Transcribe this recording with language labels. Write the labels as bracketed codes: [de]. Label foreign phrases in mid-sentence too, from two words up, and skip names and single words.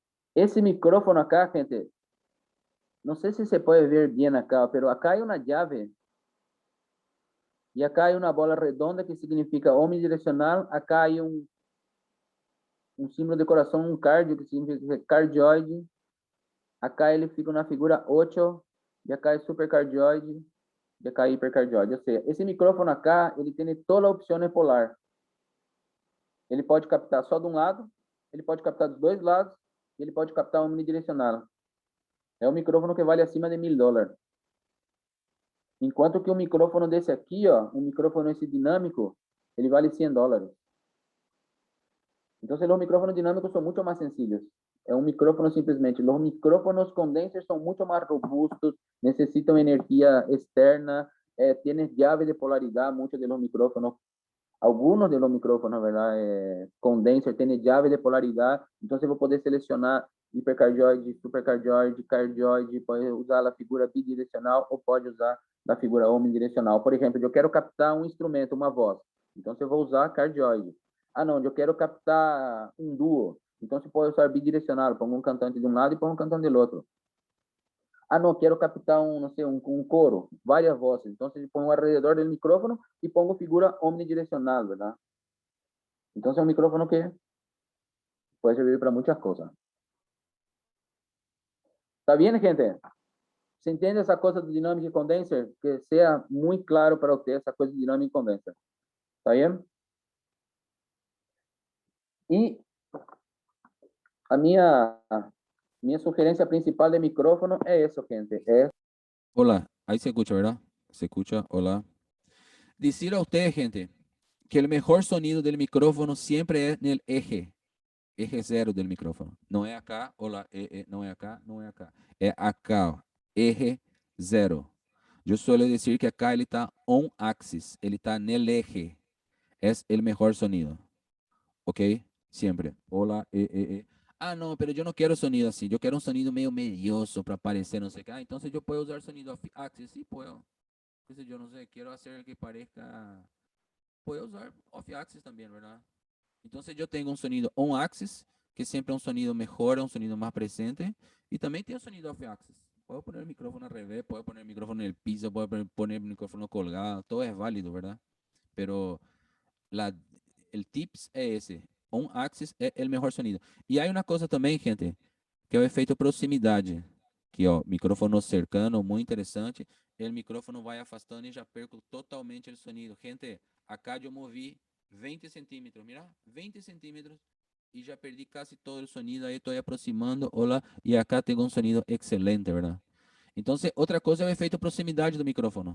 [es] Ese micrófono acá, gente, no sé si se puede ver bien acá, pero acá hay una llave. Y acá hay una bola redonda que significa omnidireccional. Acá hay un símbolo de [pt] coração, um cardio, [es] que significa cardioide. [pt] Acá ele fica na figura 8, e acá é supercardioide, e acá é hipercardioide. Ou seja, esse microfone acá, ele tem toda a opção polar. Ele pode captar só de um lado, ele pode captar dos dois lados, e ele pode captar omnidirecional. É um microfone que vale acima de $1000. Enquanto que um microfone desse aqui, ó, um microfone esse dinâmico, ele vale $100. [es] Entonces los micrófonos dinámicos son mucho más sencillos. Es un micrófono simplemente. Los micrófonos condensers son mucho más robustos, necesitan energía externa, tienen llave de polaridad, muchos de los micrófonos, algunos de los micrófonos, ¿verdad? Condenser tienen llave de polaridad, entonces [pt] vou poder [es] seleccionar hipercardioide, supercardioide, cardioide, [pt] pode usar a figura bidirecional ou pode usar a figura omnidirecional. Por exemplo, eu quero captar um instrumento, uma voz, então eu vou usar cardioide. Ah, não, eu quero captar um duo, então você pode usar bidirecional, pongo um cantante de um lado e pongo um cantante do outro. Ah, não, quero captar não sei, um coro, várias vozes, então você põe ao redor do micrófono e pongo figura omnidirecional, ¿verdad? Então é um micrófono que pode servir para muitas coisas. [es] ¿Está bien, gente? ¿Se entiende esa cosa de dinámica y condenser? Que sea muy claro para usted esa cosa de dinámica y condenser. ¿Está bien? Y [pt] a minha sugerência [es] principal de micrófono es eso, gente. Hola, ahí se escucha, ¿verdad? Se escucha, hola. Decir a ustedes, gente, que el mejor sonido del micrófono siempre es en el eje cero del micrófono. No es acá, hola, no es acá, no es acá. Es acá, ó, eje cero. Yo suelo decir que acá ele está [en] on axis, [es] ele está en el eje. Es el mejor sonido. ¿Ok? Siempre. Hola, Ah, no, pero yo no quiero sonido así. Yo quiero un sonido medio medioso para parecer, no sé qué. Ah, entonces yo puedo usar sonido [en] off axis. [es] Sí, puedo. Entonces yo no sé, quiero hacer que parezca. Puedo usar [en] off axis [es] también, ¿verdad? Entonces yo tengo un sonido [en] on axis, [es] que siempre es un sonido mejor, un sonido más presente. Y también tengo sonido [en] off axis. [es] Puedo poner el micrófono al revés, puedo poner el micrófono en el piso, puedo poner el micrófono colgado. Todo es válido, ¿verdad? Pero la, el tips es ese. [en] On axis [pt] é o melhor sonido. E aí uma coisa também, gente, que é o efeito proximidade. Que, ó, [es] micrófono cercano, [pt] muito interessante. O micrófono vai afastando e já perco totalmente o sonido. Gente, acá eu movi 20 centímetros, mira, 20 centímetros e já perdi quase todo o sonido. Aí estou aproximando, olá, e acá tenho um sonido excelente, verdade? Então, outra coisa é o efeito proximidade do micrófono.